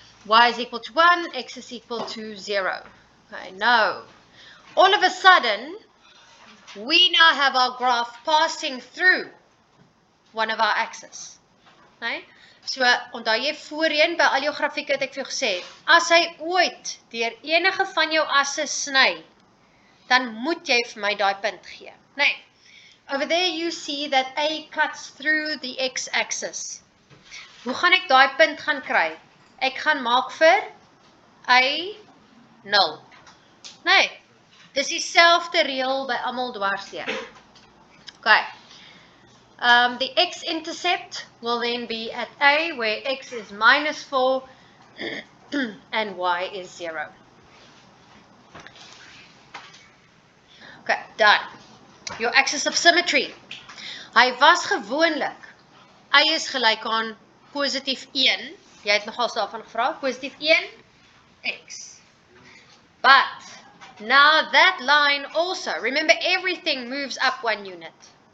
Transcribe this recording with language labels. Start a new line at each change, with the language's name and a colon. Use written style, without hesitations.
English: Y is equal to 1, x is equal to 0. Okay, now, all of a sudden, we now have our graph passing through one of our axes.
Afrikaans: Nee? So, onthou jy voorheen by al jou grafieke het ek vir jou gesê, as hy ooit deur enige van jou asse sny, dan moet jy vir my daai punt gee. Nee.
English: Over there you see that A cuts through the x-axis.
Afrikaans: Hoe gaan ek daai punt gaan kry? Ek gaan maak vir A 0. Nee, dis dieselfde reël by almal dwarsteer. Okay.
English: The x-intercept will then be at A, where x is minus 4 and y is 0. Okay, done. Your axis of symmetry.
Afrikaans: Hy was gewoonlik, y is gelyk aan positief 1. Jy het nogal daarvan gevra, positief 1, x.
English: But, now that line also, remember everything moves up 1 unit.